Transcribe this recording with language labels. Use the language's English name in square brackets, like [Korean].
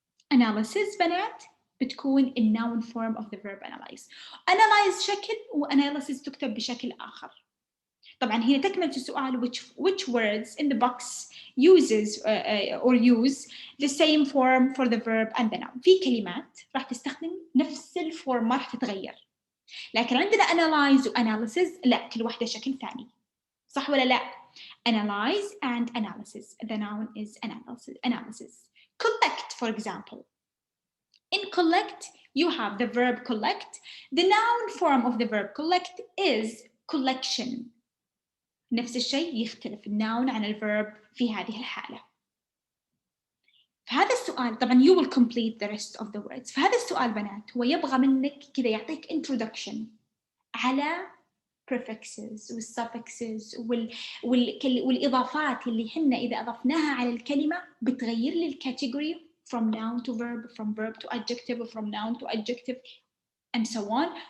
[Arabic] Analysis بنات بتكون الnoun [English] form of the verb analyze. [Arabic] Analyze شكل وanalysis تكتب بشكل آخر. طبعا هنا تكملة السؤال [English] which words in the box uses or use the same form for the verb and the noun. [Arabic] في كلمات راح تستخدم نفس الفورم، ما راح تتغير. لكن عندنا analyze و analysis لا، كل واحدة شكل ثاني. صح ولا لا؟ [English] Analyze and analysis. The noun is analysis. Collect, for example. In collect, you have the verb collect. The noun form of the verb collect is collection. [Arabic] نفس الشيء يختلف الناون عن الverb في هذه الحالة. فهذا السؤال طبعا [English] you will complete the rest of the words. [Arabic] فهذا السؤال بنات هو يبغى منك كذا يعطيك introduction على prefixes والsuffixes والإضافات اللي حنا إذا أضفناها على الكلمة بتغير لي الكاتيجوري [English] from noun to verb, from verb to adjective, from noun to adjective and so on.